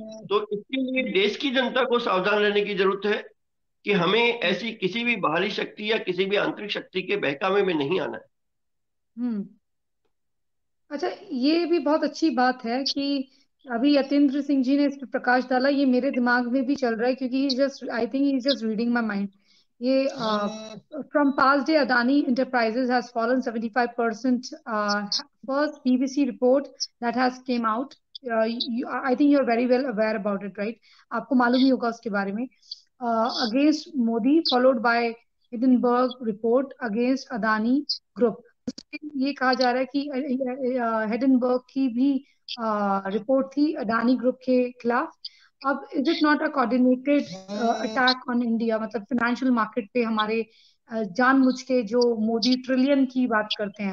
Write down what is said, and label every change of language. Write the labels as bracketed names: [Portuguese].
[Hindi] तो इसके लिए देश की जनता को सावधान रहने की जरूरत है कि हमें ऐसी किसी भी बाहरी शक्ति या किसी भी आंतरिक शक्ति के बहकावे में नहीं आना है। हम्म। अच्छा, ये भी बहुत अच्छी बात है कि अभी यतेंद्र सिंह जी ने इस पे प्रकाश डाला, ये मेरे दिमाग में भी चल रहा है, क्योंकि [English] Just I think he just reading my mind. ये from past day Adani enterprises has fallen 75%, first BBC report that has came out, I think you're very well aware about it, right? [Hindi] आपको मालूम ही होगा उसके बारे में। [English] Against Modi, followed by Hindenburg report against Adani Group. [Hindi] ये कहा जा रहा है कि हिडेनबर्ग की भी रिपोर्ट थी अडानी ग्रुप के खिलाफ। अब [English] is it not a coordinated attack on India, [Hindi] मतलब फाइनेंशियल मार्केट पे हमारे जानबूझ के जो मोदी ट्रिलियन की बात करते हैं।